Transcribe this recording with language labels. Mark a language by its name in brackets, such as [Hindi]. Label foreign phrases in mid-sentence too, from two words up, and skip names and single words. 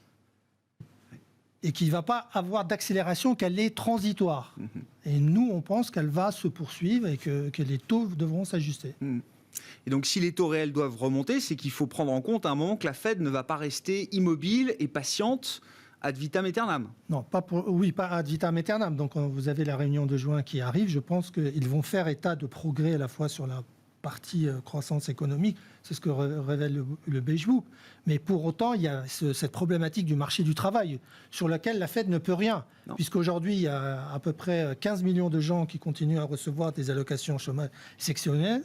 [French] Et qu'il ne va pas avoir d'accélération, qu'elle est transitoire. Et nous, on pense qu'elle va se poursuivre et que les taux devront s'ajuster. Et donc, si les taux réels doivent remonter, c'est qu'il faut prendre en compte à un moment que la Fed ne va pas rester immobile et patiente [Latin] ad vitam aeternam. [French] Non, pas [Latin] ad vitam aeternam. [French] Donc, vous avez la réunion de juin qui arrive. Je pense qu'ils vont faire état de progrès à la fois sur la partie croissance économique, c'est ce que révèle le Beige Book. Mais pour autant, il y a cette problématique du marché du travail sur laquelle la Fed ne peut rien. Puisqu'aujourd'hui, il y a à peu près 15 millions de gens qui continuent à recevoir des allocations chômage sectionnelles.